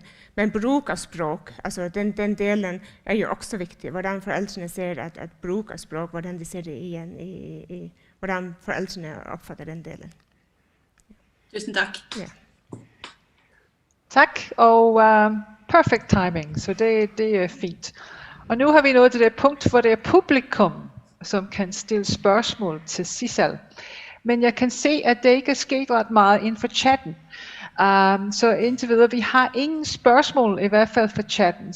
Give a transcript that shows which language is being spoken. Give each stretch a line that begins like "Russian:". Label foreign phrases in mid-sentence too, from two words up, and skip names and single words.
Norwegian: Men bruk av språk, altså den delen jo også viktig. Hvordan foreldrene ser at bruk av språk, hvordan de ser det igjen, hvordan foreldrene oppfatter den delen. Tusen takk. Ja.
Danish: Tak, og
English: perfect timing,
Danish: så det fint. Og nu har vi nået til det punkt, hvor det publikum, som kan stille spørgsmål til Sissel. Men jeg kan se, at det ikke sket ret meget inden for chatten. Så indtil videre, vi har ingen spørgsmål i hvert fald for chatten.